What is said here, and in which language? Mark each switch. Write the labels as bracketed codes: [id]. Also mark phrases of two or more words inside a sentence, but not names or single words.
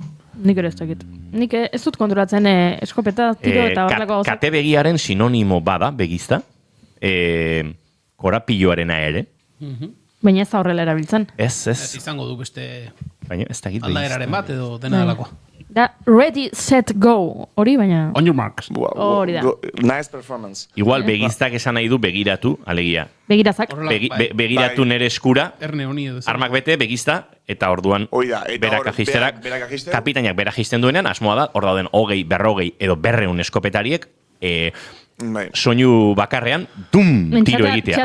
[eu] Nik ere ez dakit. Nik ez dut kontrolatzen eskopeta, tiro eta horrelako gauzak. Kate begiaren sinonimo bada, begizta, korapilloarena ere. Baina ez da horrela erabiltzen. Ez. Izango du beste baina ez dakit aldaeraren bat edo dena delakoa. Da, [en] ready, set, go. [eu] Hori, baina... [en] On your marks. [eu] Hori da. [en] Nice performance. [eu] Igual begiztak esan nahi du begiratu, alegia. Begirazak. Begiratu nere eskura, Erne honi edo. armak bete, begizta, eta orduan berak ajisterak, kapitainak berak ajisten duenean, asmoa da, hor dauden 20, 40 edo 200 eskopetariek, soinu bakarrean, tiro egitea.